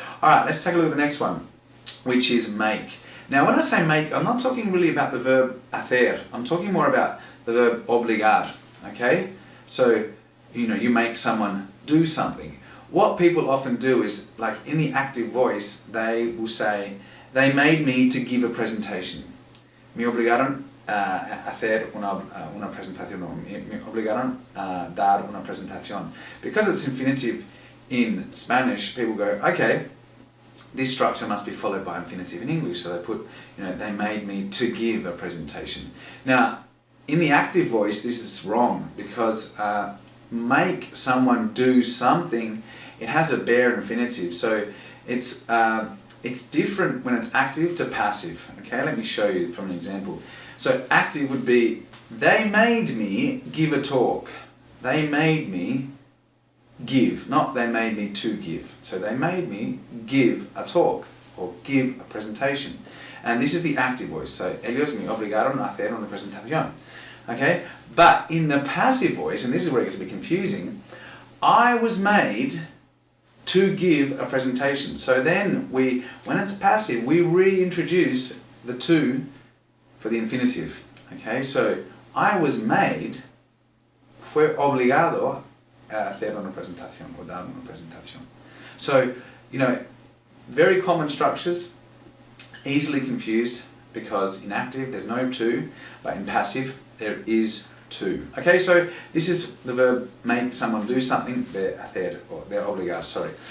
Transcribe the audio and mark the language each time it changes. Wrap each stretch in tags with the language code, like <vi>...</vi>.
<en>All right, let's take a look at the next one, which is make. Now, when I say make, I'm not talking really about the verb hacer. I'm talking more about the verb obligar, okay? So, you make someone do something. What people often do is, like in the active voice, they will say, they made me to give a presentation.</en> <es>Me obligaron a hacer una presentación, o me obligaron a dar una presentación.</es> <en>Because it's infinitive in Spanish, people go, okay, this structure must be followed by infinitive in English. So they put, they made me to give a presentation. Now, in the active voice, this is wrong, because make someone do something, it has a bare infinitive. So it's different when it's active to passive. Okay, let me show you from an example. So active would be, they made me give a talk. They made me give, not they made me to give. So they made me give a talk or give a presentation. And this is the active voice.</en> <es>So ellos me obligaron a hacer una presentación.</es> <en>Okay, but in the passive voice, and this is where it gets a bit confusing, I was made to give a presentation. So then when it's passive, we reintroduce the to for the infinitive. Okay, so I was made,</en> <es>fue obligado a hacer una presentación o dar una presentación.</es> <en>So, very common structures, easily confused, because in active there's no to, but in passive there is to. Okay, so this is the verb make someone do something, they're hacer, or they're obligar, sorry.</en>